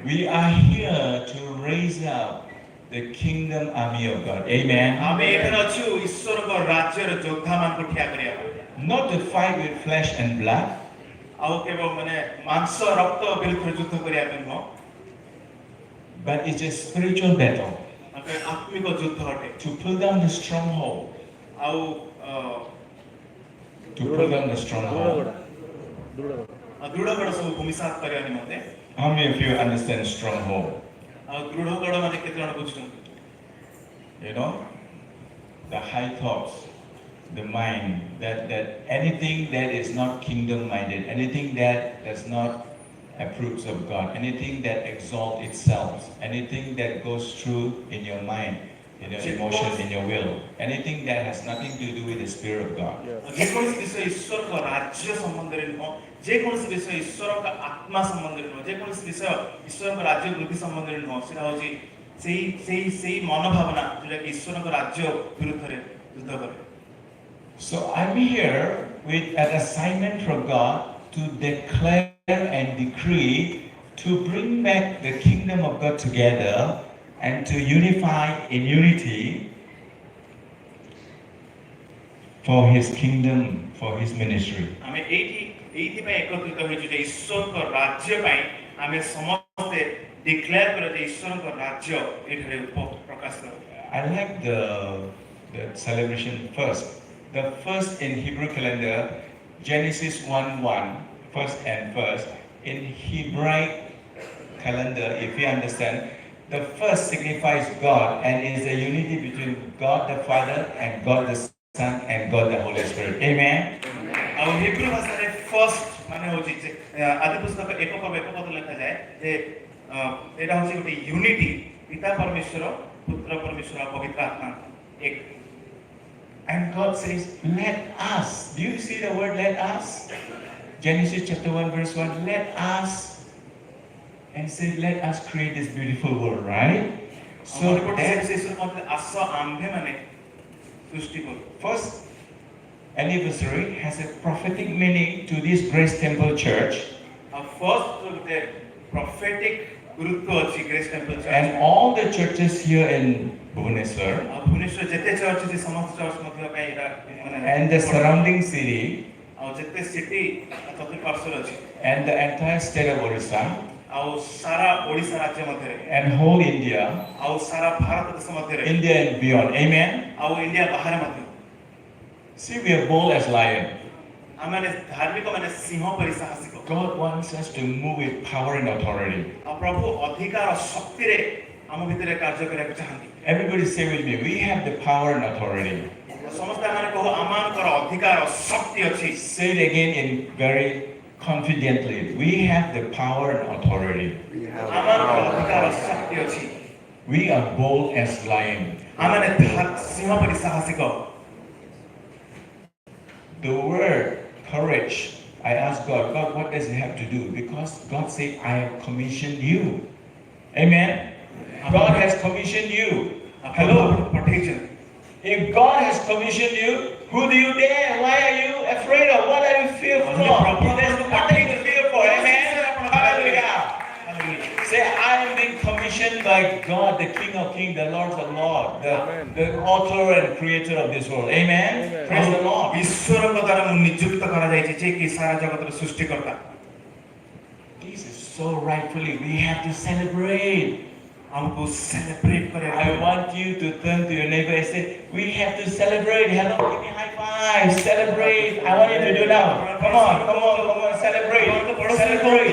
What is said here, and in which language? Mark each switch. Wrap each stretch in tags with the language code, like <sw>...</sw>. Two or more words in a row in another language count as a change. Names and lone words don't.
<en>We are here to raise up the kingdom army of God. Amen.</en> <or>ଆମେ ଏଠାରେ ଅଛୁ ଈଶ୍ୱରଙ୍କ ରାଜ୍ୟର ଯୋଦ୍ଧାମାନଙ୍କୁ ଠିଆ କରିବା ପାଇଁ।</or> <en>Not to fight with flesh and blood,</en> <or>ଆଉ କେବଳ ମାନେ ମାଂସ ରକ୍ତ ବିରୁଦ୍ଧରେ ଯୁଦ୍ଧ କରିବା ପାଇଁ ନୁହଁ,</or> <en>but it's a spiritual battle</en> <or>ଆତ୍ମିକ ଯୁଦ୍ଧ ଅଟେ।</or> <en>to pull down the stronghold.</en> <or>ଆଉ ଦୃଢ଼ଗଡ଼ ସବୁ ଭୂମିସାତ କରିବା ନିମନ୍ତେ।</or> <en>How many of you understand stronghold?</en> <or>ଆଉ ଦୃଢ଼ଗଡ଼ ମାନେ କେତେ ଜଣ ବୁଝୁଛନ୍ତି?</or> <en>You know, the high thoughts, the mind, that anything that is not kingdom minded, anything that does not approves of God, anything that exalts itself, anything that goes through in your mind, in your emotion, in your will, anything that has nothing to do with the Spirit of God.</en> <or>ଯେକୌଣସି ବିଷୟ ଈଶ୍ୱରଙ୍କ ରାଜ୍ୟ ସମ୍ବନ୍ଧରେ ନୁହଁ, ଯେକୌଣସି ବିଷୟ ଈଶ୍ୱରଙ୍କ ଆତ୍ମା ସମ୍ବନ୍ଧରେ ନୁହଁ, ଯେକୌଣସି ବିଷୟ ଈଶ୍ୱରଙ୍କ ରାଜ୍ୟ ବୃଦ୍ଧି ସମ୍ବନ୍ଧରେ ନୁହଁ, ସେଟା ହେଉଛି ସେଇ ମନୋଭାବନା ଯୋଉଟା କି ଈଶ୍ୱରଙ୍କ ରାଜ୍ୟ ବିରୁଦ୍ଧରେ ଯୁଦ୍ଧ କରେ।</or> <en>So I'm here with an assignment from God to declare and decree to bring back the kingdom of God together and to unify in unity for His kingdom, for His ministry.</en> <or>ଆମେ ଏଇଥିପାଇଁ ଏକତ୍ରିତ ହୋଇଛୁ ଯେ ଈଶ୍ୱରଙ୍କ ରାଜ୍ୟ ପାଇଁ ଆମେ ସମସ୍ତେ ଡିକ୍ଲେୟାର କରିବା ଯେ ଈଶ୍ୱରଙ୍କ ରାଜ୍ୟ ଏଠାରେ ପ୍ରକାଶ କରୁ।</or> <en>I like the celebration first. The first in Hebrew calendar, Genesis 1:1, first and first. In Hebraic calendar, if you understand, the first signifies God and is the unity between God the Father and God the Son and God the Holy Spirit. Amen.</en> <or>ଆଉ ହିବ୍ରୁ ଭାଷାରେ ଫର୍ଷ୍ଟ ମାନେ ହେଉଛି ଯେ ଆଦି ପୁସ୍ତକ ଏକ ପଦ ଲେଖାଯାଏ ଯେ ଏଇଟା ହେଉଛି ଗୋଟେ ୟୁନିଟି ପିତା ପରମେଶ୍ୱର ପୁତ୍ର ପରମେଶ୍ୱର ପବିତ୍ର ଆତ୍ମା ଏକ।</or> <en>And God says, let us. Do you see the word let us? Genesis chapter 1 verse 1, let us. And say, let us create this beautiful world, right? So</en> <or>ଆସ ଆମ୍ଭେ ମାନେ ସୃଷ୍ଟି କରୁ।</or> <en>First anniversary has a prophetic meaning to this Grace Temple Church. First, the prophetic</en> <or>ଗୁରୁତ୍ୱ ଅଛି</or> <en>Grace Temple Church. And all the churches here in Bhubaneswar.</en> <or>Bhubaneswar ଯେତେ church ଅଛି ସମସ୍ତ church ମଧ୍ୟ ପାଇଁ ଏଟା</or> <en>And the surrounding city.</en> <or>ଆଉ ଯେତେ city ଚତୁଃପାର୍ଶ୍ୱରେ ଅଛି।</or> <en>And the entire state of Orissa.</en> <or>ଆଉ ସାରା ଓଡ଼ିଶା ରାଜ୍ୟ ମଧ୍ୟରେ।</or> <en>And whole India.</en> <or>ଆଉ ସାରା ଭାରତ ଦେଶ ମଧ୍ୟରେ।</or> <en>India and beyond. Amen.</en> <or>ଆଉ ଇଣ୍ଡିଆ ବାହାରେ ମଧ୍ୟ।</or> <en>See, we are bold as lion.</en> <or>ଆମମାନେ ଧାର୍ମିକ ମାନେ ସିଂହ ପରି ସାହସିକ।</or> <en>God wants us to move with power and authority.</en> <or>ଆଉ ପ୍ରଭୁ ଅଧିକାର ଶକ୍ତିରେ ଆମ ଭିତରେ କାର୍ଯ୍ୟ କରିବାକୁ ଚାହାନ୍ତି।</or> <en>Everybody say with me, we have the power and authority.</en> <or>ସମସ୍ତେ ଆମମାନେ କହୁ ଆମମାନଙ୍କର ଅଧିକାର ଶକ୍ତି ଅଛି।</or> <en>Say it again in very confidently. We have the power and authority.</en> <or>ଆମମାନଙ୍କର ଅଧିକାର ଶକ୍ତି ଅଛି।</or> <en>We are bold as lion.</en> <or>ଆମମାନେ ସିଂହ ପରି ସାହସିକ।</or> <en>The word courage, I asked God, what does it have to do? Because God said, I have commissioned you. Amen? God has commissioned you. Hello? If God has commissioned you, who do you dare? Why are you afraid of? What are you fearful of? There's nothing to fear for. Amen? Hallelujah. Say, I am being commissioned by God, the King of Kings, the Lord of Lords, the author and creator of this world. Amen? Praise the Lord.</en> <or>ଈଶ୍ୱରଙ୍କ ଦ୍ୱାରା ମୁଁ ନିଯୁକ୍ତ କରାଯାଇଛି ଯେ କି ସାରା ଜଗତର ସୃଷ୍ଟିକର୍ତ୍ତା।</or> <en>This is so rightfully we have to celebrate.</en> <hi>हमको celebrate करें।</hi> <en>I want you to turn to your neighbor and say, we have to celebrate. Hello, give me high five. Celebrate. I want you to do now. Come on, celebrate. Celebrate.</en>